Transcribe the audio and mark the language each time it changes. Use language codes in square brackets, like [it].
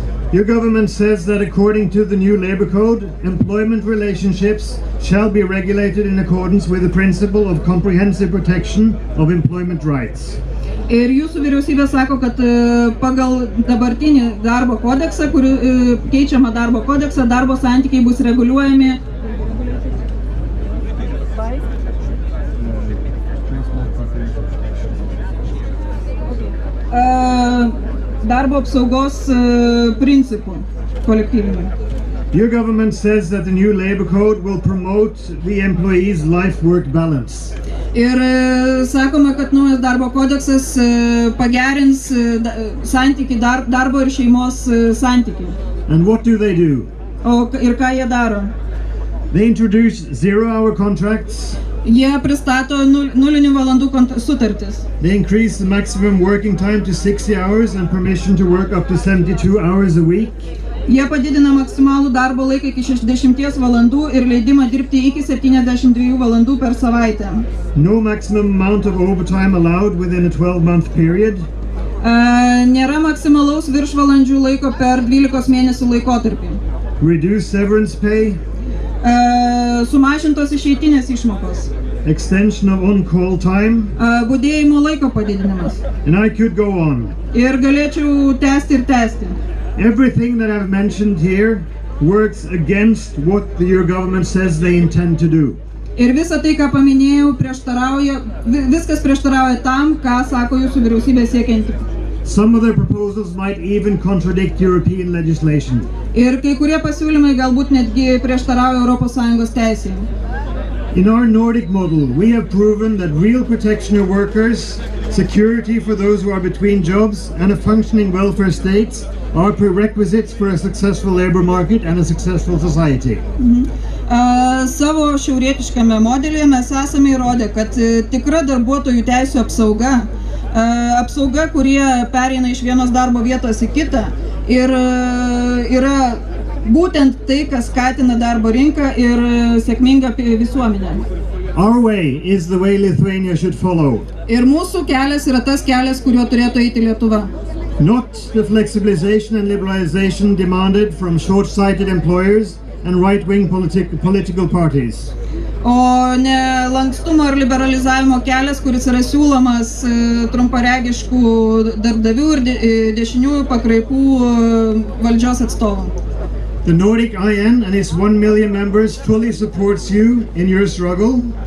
[en] Your government says that according to the new labor code, employment relationships shall be regulated in accordance with the principle of comprehensive protection of employment rights. [lt] Ir jūsų vyriausybė sako, kad pagal dabartinį darbo kodeksą, keičiamą darbo kodeksą, darbo santykiai bus reguliuojami darbo apsaugos principų kolektyvinių. [en] Your government says that the new labor code will promote the employees' life-work balance. [lt] Ir sakoma, kad naujas darbo kodeksas pagerins santykį darbo ir šeimos santykį. [en] And what do they do? [lt] Ir ką jie daro? [en] They introduce zero-hour contracts. [lt] Jie pristato nulinių valandų sutartis. [en] They increase the maximum working time to 60 hours and permission to work up to 72 hours a week. [lt] Jie padidina maksimalų darbo laiką iki 60 valandų ir leidimą dirbti iki 72 valandų per savaitę. [en] No maximum amount of overtime allowed within a 12-month period. [lt] Nėra maksimalaus viršvalandžių laiko per 12 mėnesių laikotarpį. [en] Reduce severance pay. [lt] Sumažintos išeitinės išmokos. [en] Extension of on-call time. [lt] Budėjimo laiko padidinimas. [en] And I could go on. [lt] Ir galėčiau tęsti ir tęsti. [en] Everything that I've mentioned here works against what your government says they intend to do. [lt] Ir visa tai, ką paminėjau, viskas prieštarauja tam, ką sako jūsų vyriausybė siekianti. [en] Some of their proposals might even contradict European legislation. [lt] Ir kai kurie pasiūlymai galbūt netgi prieštarauja ES teisei. [en] In our Nordic model, we have proven that real protection of workers, security for those who are between jobs, and a functioning welfare state are prerequisites for a successful labor market and a successful society. [lt] Savo šiaurietiškame modelyje mes esame įrodę, kad tikra darbuotojų teisių apsauga, kurie pereina iš vienos darbo vietos į kitą, ir yra būtent tai, kas skatina darbo rinką ir sėkmingą visuomenę. [en] Our way is the way Lithuania should follow. [lt] Ir mūsų kelias yra tas kelias, kuriuo turėtų eiti Lietuva. [en] Not the flexibilization and liberalization demanded from short-sighted employers and right-wing political parties. [lt] O ne lankstumo ir liberalizavimo kelias, kuris yra siūlomas trumparegiškų darbdavių ir dešiniųjų pakraipų valdžios atstovų. [en] The Nordic IN and its 1 million members fully supports you in your struggle.